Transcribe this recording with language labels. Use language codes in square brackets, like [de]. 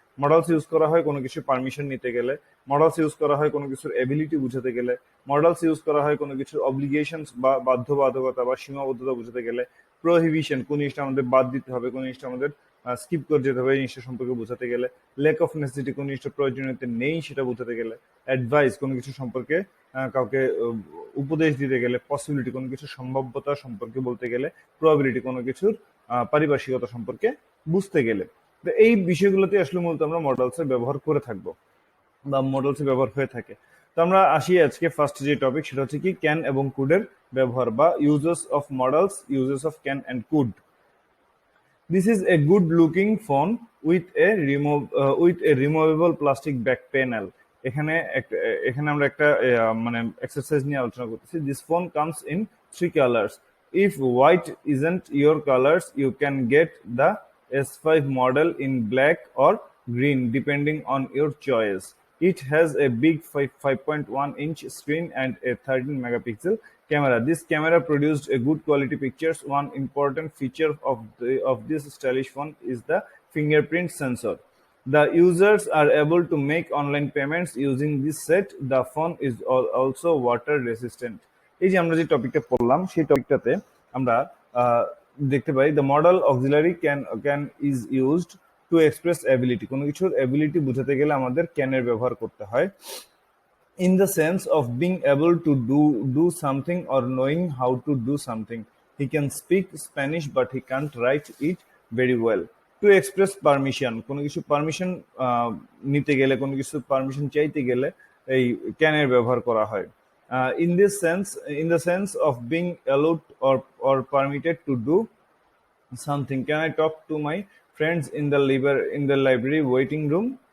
[bn] Models use করা হয় কোনো কিছু পারমিশন নিতে গেলে, মডেলস ইউজ করা হয় কোনো কিছুর এবিলিটি বুঝাতে গেলে, মডেলস ইউজ করা হয় কোনো কিছুর অব্লিগেশনস বা বাধ্যবাধকতা বা সীমাবদ্ধতা বুঝাতে গেলে, প্রোহিবিশন কোন জিনিসটা আমাদের বাদ দিতে হবে, কোন জিনিসটা আমাদের স্কিপ করে যেতে হবে এই জিনিসটা সম্পর্কে বোঝাতে গেলে, ল্যাক অফ নেসেসিটি কোন জিনিসটা প্রয়োজনীয়তা নেই সেটা বোঝাতে গেলে, অ্যাডভাইস কোনো কিছু সম্পর্কে কাউকে উপদেশ দিতে গেলে, পসিবিলিটি কোনো কিছুর সম্ভাব্যতা সম্পর্কে বলতে গেলে, প্রবাবিলিটি কোনো কিছুর পারিপার্শ্বিকতা সম্পর্কে বুঝতে গেলে। তো এই বিষয়গুলোতে আসলে মূলত আমরা মডেলস এর ব্যবহার করে থাকবো বা মডেলস এর ব্যবহার হয়ে থাকে। তো আমরা আসি আজকে ফার্স্ট যে টপিক, সেটা হচ্ছে কি ক্যান এবং কুডের ব্যবহার বা uses of models, uses of can and could. [en] This is a good looking phone with a removable plastic back panel. [bn] এখানে এখানে আমরা একটা মানে এক্সারসাইজ নিয়ে আলোচনা করতেছি. [en] This phone comes in three colors. If white isn't your colors, you can get the S5 model in black or green depending on your choice. It has a big 5.1-inch screen and a 13 megapixel camera. This camera produced a good quality pictures. One important feature of this stylish phone is the fingerprint sensor. The users are able to make online payments using this set. The phone is also water resistant. [bn] এই যে আমরা যে টপিকটা পড়লাম সেই টপিকটাতে আমরা দেখতে পাই [en] the model auxiliary can is used to express ability. [bn] কোনো কিছুর ability বোঝাতে গেলে আমাদের can এর ব্যবহার করতে হয়. [en] In the sense of being able to do something or knowing how to do something. He can speak Spanish but he can't write it very well. To express permission, [bn] কোনো কিছু permission নিতে গেলে, কোনো কিছু পারমিশন চাইতে গেলে এই can এর ব্যবহার করা হয়. [en] In the sense of being allowed or permitted to do something. Can I talk to my friends in the library waiting room?